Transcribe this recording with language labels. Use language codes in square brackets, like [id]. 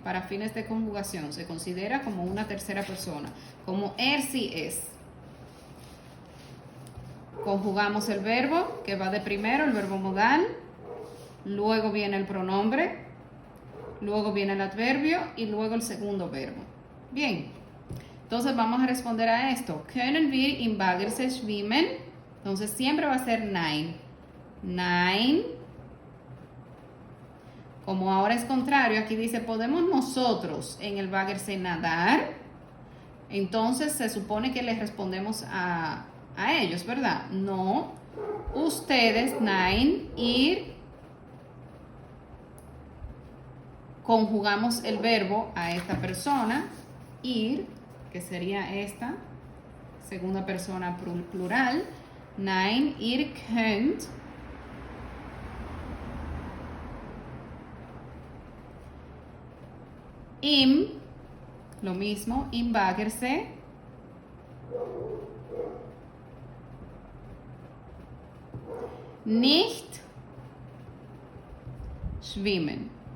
[es] Para fines de conjugación, se considera como una tercera persona, como sí es. Conjugamos el verbo, que va de primero, el verbo modal, luego viene el pronombre, luego viene el adverbio y luego el segundo verbo. Bien. Entonces vamos a responder a esto. [de] Können wir im Baggersee schwimmen? [es] Entonces siempre va a ser nein. Nein. Como ahora es contrario, aquí dice, ¿podemos nosotros en el Baggersee nadar? Entonces se supone que les respondemos a ellos, ¿verdad? No. Ustedes, nein, ir. Conjugamos el verbo a esta persona, ir, que sería esta, segunda persona plural. [de] Nein, ihr könnt im, [es] lo mismo, [de] im Baggersee nicht schwimmen.